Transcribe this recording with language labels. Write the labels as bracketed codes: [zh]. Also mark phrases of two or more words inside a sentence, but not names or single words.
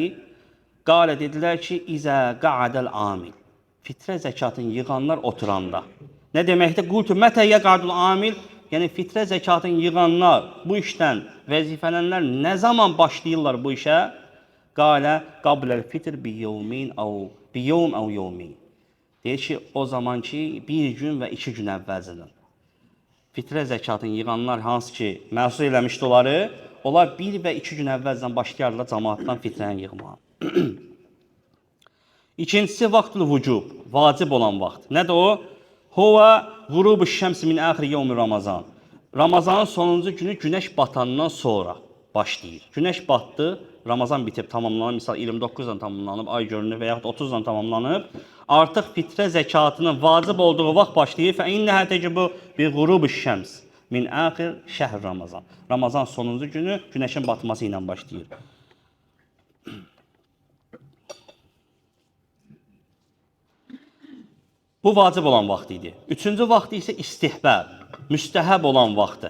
[az] Qalə dedilər ki, [ar] إذا قعد العامل. [az] Fitrə zəkatını yığanlar oturanda. Nə deməkdir? [ar] قلت متى يقعد العامل? [az] Yəni fitrə zəkatını yığanlar, bu işdən vəzifələnlər nə zaman başlayırlar bu işə? [ar] قال قبل الفطر بيوم أو بيوم أو يومين. [az] Deyir ki, o zaman ki, 1 gün və 2 gün əvvəlcədən. Fitrə zəkatını yığanlar hansı ki, məhsul eləmişdi onları, onlar 1 və 2 gün əvvəlcədən başlayarlar cəmaatdan fitrəni yığmağa. İkincisi, [ar] وقت الوجوب, [az] vacib olan vaxt. Nədir o? [ar] هو غروب الشمس من آخر يوم رمضان. [az] Ramazanın sonuncu günü günəş batandan sonra başlayır. Günəş batdı, Ramazan bitib, tamamlanıb, misal 29-dan tamamlanıb, ay görünür və yaxud 30-dan tamamlanıb, artıq fitrə zəkatının vacib olduğu vaxt başlayır. [ar] فَاِنَّهَا تَجِبُ بِغُرُوبِ الشَّمْسِ من آخر شهر رمضان. [az] Ramazan sonuncu günü günəşin batması ilə başlayır. Bu vacib olan vaxt idi. Üçüncü vaxt isə istihbəb, müstəhəb olan vaxtdır.